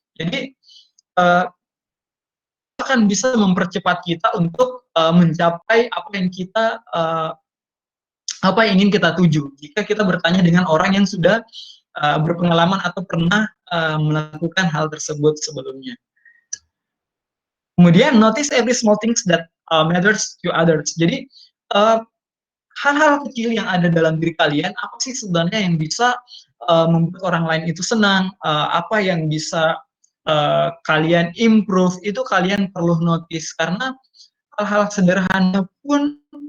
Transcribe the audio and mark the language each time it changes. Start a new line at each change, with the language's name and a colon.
Indonesian: Jadi akan bisa mempercepat kita untuk mencapai apa yang kita apa yang ingin kita tuju jika kita bertanya dengan orang yang sudah berpengalaman atau pernah melakukan hal tersebut sebelumnya. Kemudian
English: notice every small things that matters to others.
Indonesian: Jadi hal-hal kecil yang ada dalam diri kalian, apa sih sebenarnya yang bisa membuat orang lain itu senang, apa yang bisa kalian improve, itu kalian perlu notice, karena hal-hal sederhana pun